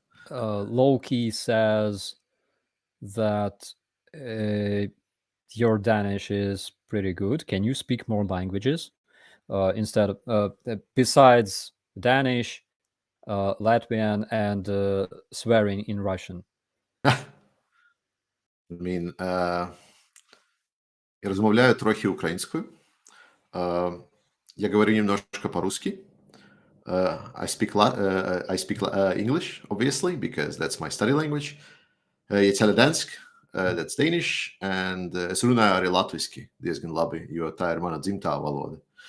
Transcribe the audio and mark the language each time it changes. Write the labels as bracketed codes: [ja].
[en] Loki says that your Danish is pretty good. Can you speak more languages instead of besides Danish, Latvian, and swearing in Russian? I mean, [uk] я розмовляю трохи українською. [ru] Я говорю немножко по-русски. [en] I speak English, obviously, because that's my study language. [lv] Ja Itaļdansk, [en] that's Danish, and [lv] es runāju arī latviski diezgan labi, jo tā ir mana dzimtā valoda.